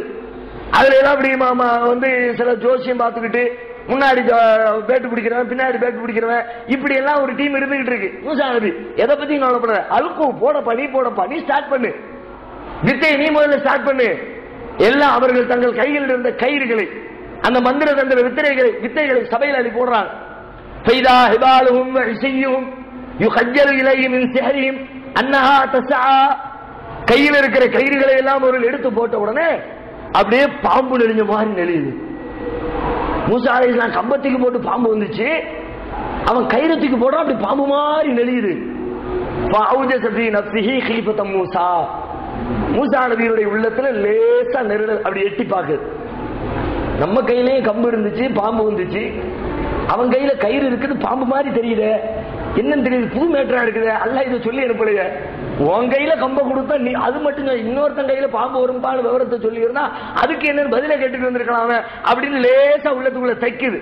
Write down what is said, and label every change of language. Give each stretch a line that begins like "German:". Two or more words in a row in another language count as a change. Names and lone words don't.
Tamil: அதுல எல்லாம் அப்படி வந்து சில ஜோசியம் பார்த்துக்கிட்டு முன்னாடி பேட்டு பிடிக்கிறவன் பின்னாடி பேட்டு பிடிக்கிறவன் இப்படி எல்லாம் ஒரு டீம் இருந்துகிட்டு இருக்கு. மூசா நபி எதை பத்தி கவலைப்படுற, அல்கூ போடப்பா, நீ போடப்பா, நீ ஸ்டார்ட் பண்ணு, வித்தை நீ முதல்ல ஸ்டார்ட் பண்ணு. எல்லாம் அவர்கள் தங்கள் கைகளில் இருந்த கயிறுகளை, அந்த மந்திர தந்திர வித்தைகளை சபையில் அள்ளி போடுறாங்க.
Arabic: فإذا حبالهم وعصيهم يخجل إليه من سحرهم أنها تسعى.
Tamil: கையில் இருக்கிற கயிறுகளை எல்லாம் ஒரு எடுத்து போட்ட உடனே அப்படியே பாம்பு நெளிஞ்ச மாதிரி நெளியுது. மூசா அலைஹிஸ்ஸலாம் கம்பத்துக்கு போட்டு பாம்பு வந்துச்சு, அவன் கயிறத்துக்கு போடுறான், அப்படி பாம்பு மாதிரி நெளியுது.
Arabic: فأوجس في نفسه خيفة موسى.
Tamil: மூசா நபியுடைய உள்ளத்துல லேசா நெருடல், அப்படி எட்டி பாக்குது. நம்ம கையிலேயே கம்பு இருந்துச்சு, பாம்பு வந்துச்சு, அவன் கையில கயிறு இருக்குது, பாம்பு மாதிரி தெரியுது, என்னன்னு தெரியுது, புது மேட்டரா இருக்குது. அல்லாஹ் இதை சொல்லி அனுப்பலையே, உன் கையில கம்ப கொடுத்தா நீ அது மட்டும் இன்னொருத்தன் கையில பாம்பு வரும்பான்னு விவரத்தை சொல்லி இருந்தா அதுக்கு என்னன்னு பதில கேட்டுட்டு வந்திருக்கலாம் அப்படின்னு லேசா உள்ளத்துக்குள்ள தைக்குது.